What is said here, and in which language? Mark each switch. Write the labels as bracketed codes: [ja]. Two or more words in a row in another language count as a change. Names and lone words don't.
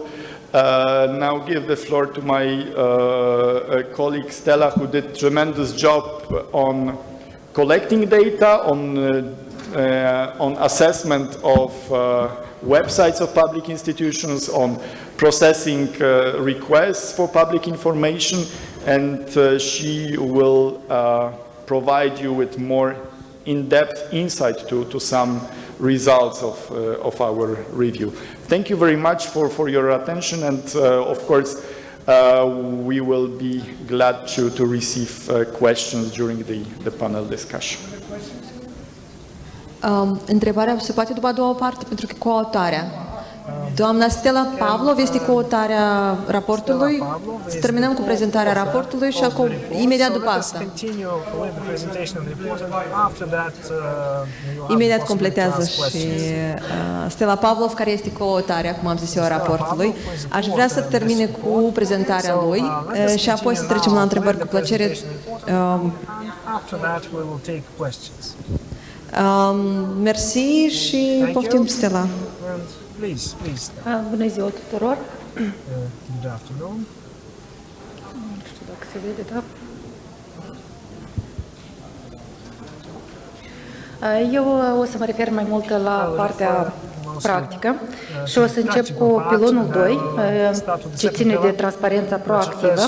[en] now give the floor to my colleague Stella, who did a tremendous job on collecting data, on assessment of websites of public institutions, on processing requests for public information, and she will provide you with more in-depth insight to some results of our review. Thank you very much for your attention, and of course we will be glad to receive questions during the panel discussion. [ro] Întrebarea se poate după a doua parte, pentru că coautarea. Doamna Stella Pavlov este coautarea raportului. Să terminăm cu prezentarea raportului și acum, imediat după asta. Imediat completează și Stella Pavlov, care este coautarea, cum am zis eu, a raportului. Aș vrea să termine cu prezentarea lui și apoi să trecem la întrebări cu plăcere. Mersi și poftim, Stella. [en] Please. [ro] Bună ziua tuturor! [en] Good afternoon. [ro] Nu știu dacă se vede, da? Eu o să mă refer mai mult la partea practică și o să încep cu pilonul 2, ce ține de transparența proactivă.